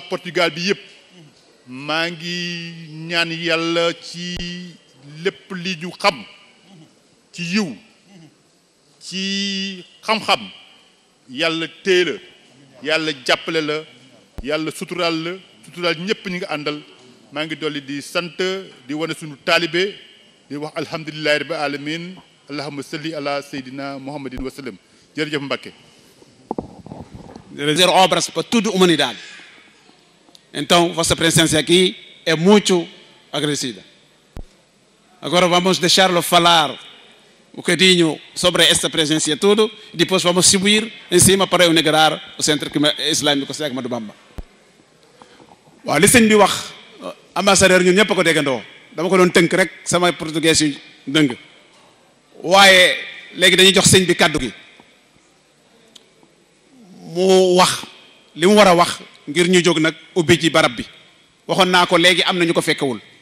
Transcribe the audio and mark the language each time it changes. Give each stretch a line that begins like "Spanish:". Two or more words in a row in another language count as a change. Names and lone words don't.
Wolof: Portugal bi yëpp maa ngi ñaan yàlla ci lépp li ñu xam ci yiw ci xam-xam yàlla téye la yàlla jàppale la yàlla suturaal ñëpp ñi nga àndal maa ngi dolli di sant di wane suñu taalibe di wax
Arabic: الحمد لله رب العالمين اللهم صل على سيدنا محمد وسلم
Wolof: jërëjëf Mbacke.
Portuguese: Fazer obras para toda a humanidade. Então, Vossa Presença aqui é muito agradecida. Agora vamos deixá-lo falar um bocadinho sobre esta presença e tudo, e depois vamos subir em cima para inaugurar o Centro Islâmico Cheikh Ahmadou Bamba.
Wolof: waaw li sëñ bi wax ambassadeur ñun ñëpp a ko déggandoo dama ko doon tënk rek sama portugais yu dëng waaye léegi dañuy jox sëñ bi kàddu gi mu wax li mu war a wax ngir ñu jóg nag ubbi ci barab bi waxoon naa ko léegi am na ñu ko fekkewul